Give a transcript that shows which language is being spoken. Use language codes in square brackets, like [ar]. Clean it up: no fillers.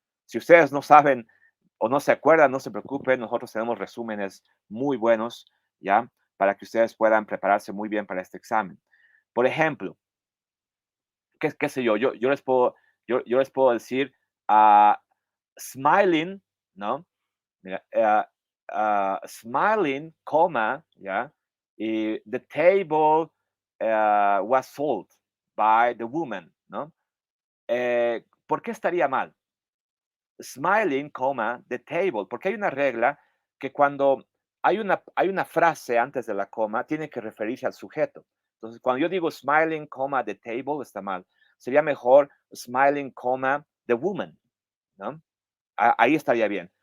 [es] Si ustedes no saben o no se acuerdan, no se preocupen, nosotros tenemos resúmenes muy buenos, ¿ya? Para que ustedes puedan prepararse muy bien para este examen. Por ejemplo, qué sé yo, yo les puedo decir, smiling, ¿no? Mira, smiling, coma, ¿ya? [en] Y the table was sold by the woman, ¿no? [es] ¿Por qué estaría mal? Smiling, coma, the table, porque hay una regla que cuando hay una frase antes de la coma, tiene que referirse al sujeto. Entonces, cuando yo digo smiling, coma, the table, está mal. Sería mejor smiling, coma, the woman, ¿no? Ahí estaría bien.